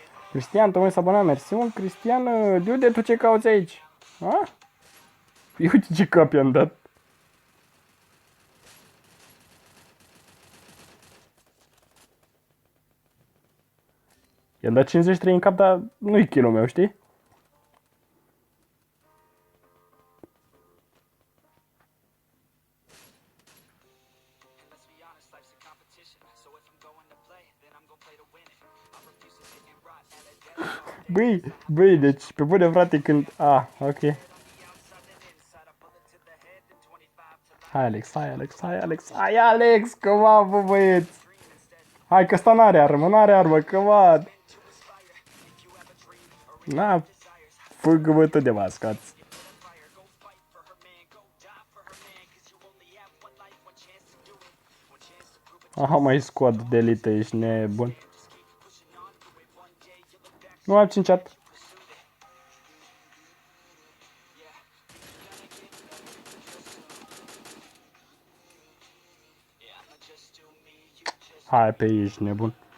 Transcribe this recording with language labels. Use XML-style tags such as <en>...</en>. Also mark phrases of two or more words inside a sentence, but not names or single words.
<ro>Cristian, tocmai s-a abonat, mersi mult, Cristian, de unde tu ce cauți aici? Ha? Uite ce cap i-am dat. I-am dat 53 în cap, dar nu-i kilul meu, știi?</ro> <en>Let's be honest, life's a competition. So if I'm going to play, then I'm gonna play to win it. I refuse to sit and rot at a desk.</en> <ro>Băi, deci, pe bune frate, când... Ok. Hai, Alex, hai, Alex, hai, Alex, hai, Alex,</ro> <en>come on,</en> <ro>bă, băieți. Hai, că ăsta n-are armă, n-are armă,</ro> <en>come on.</en> <ro>Na, fă-gă-mă tot de mascați. Aha, mai squad de elită, ești nebun. Nu am 5 chat. Hai pe ești nebun.</ro>